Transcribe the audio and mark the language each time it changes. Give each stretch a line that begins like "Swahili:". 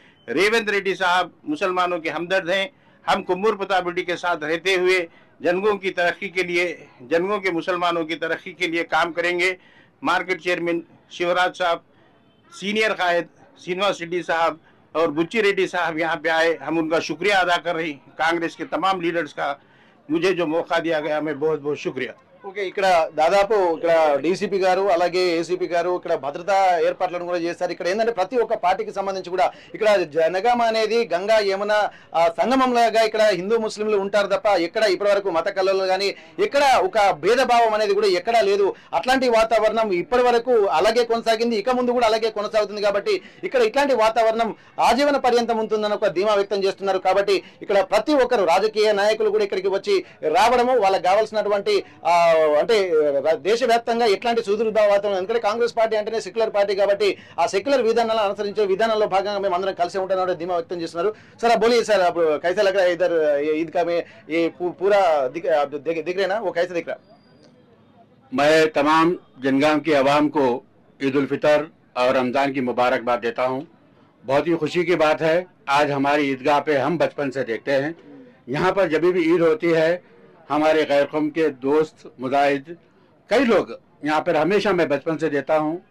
Hindi: रेवंत रेड्डी साहब मुसलमानों के हमदर्द हैं। हम कोम्मूर प्रताप रेड्डी के साथ रहते हुए जनगांव की तरक्की के लिए, जनगांव के मुसलमानों की तरक्की के लिए काम करेंगे। मार्केट चेयरमैन शिवराज साहब, सीनियर कायद श्रीनिवास रेड्डी साहब और बुच्ची रेड्डी साहब यहाँ पे आए। हम उनका शुक्रिया अदा कर रहे हैं, कांग्रेस के तमाम लीडर्स का। मुझे जो मौका दिया गया, मैं बहुत बहुत शुक्रिया।
Telugu: ఓకే, ఇక్కడ దాదాపు ఇక్కడ డీసీపీ గారు అలాగే ఏసీపీ గారు ఇక్కడ భద్రతా ఏర్పాట్లను కూడా చేస్తారు. ఇక్కడ ఏంటంటే ప్రతి ఒక్క పార్టీకి సంబంధించి కూడా ఇక్కడ జనగామ అనేది గంగా యమున సంగమంలాగా ఇక్కడ హిందూ ముస్లింలు ఉంటారు తప్ప ఎక్కడ ఇప్పటివరకు మత కళలు కానీ ఎక్కడ ఒక భేదభావం అనేది కూడా ఎక్కడా లేదు. అట్లాంటి వాతావరణం ఇప్పటి వరకు అలాగే కొనసాగింది, ఇక ముందు కూడా అలాగే కొనసాగుతుంది. కాబట్టి ఇక్కడ ఇట్లాంటి వాతావరణం ఆజీవన పర్యంతం ఉంటుందని ఒక ధీమా వ్యక్తం చేస్తున్నారు. కాబట్టి ఇక్కడ ప్రతి ఒక్కరు రాజకీయ నాయకులు కూడా ఇక్కడికి వచ్చి రావడము వాళ్ళకి కావాల్సినటువంటి అంటే దేశవ్యాప్తంగా ఎట్లాంటి సుదృఢ వాతావరణం, ఎందుకంటే కాంగ్రెస్ పార్టీ అంటేనే సెక్యులర్ పార్టీ కాబట్టి ఆ సెక్యులర్ విధానాలను అనుసరించే విధానంలో భాగంగా మేము అందరం కలిసి ఉంటామని ధీమా వ్యక్తం చేస్తున్నారు.
Hindi: सर आप बोलिए सर, आप कैसा लग रहा है इधर ईद का में ये पूरा दिख रहे ना, वो कैसे दिख रहा? मैं तमाम जनगाम की आवाम को ईद उल फितर और रमज़ान की मुबारकबाद देता हूँ। बहुत ही खुशी की बात है, आज हमारी ईदगाह पे हम बचपन से देखते हैं, यहाँ पर जब भी ईद होती है हमारे गैर कौम के दोस्त मुजाहिद कई लोग यहाँ पर हमेशा मैं बचपन से देता हूँ।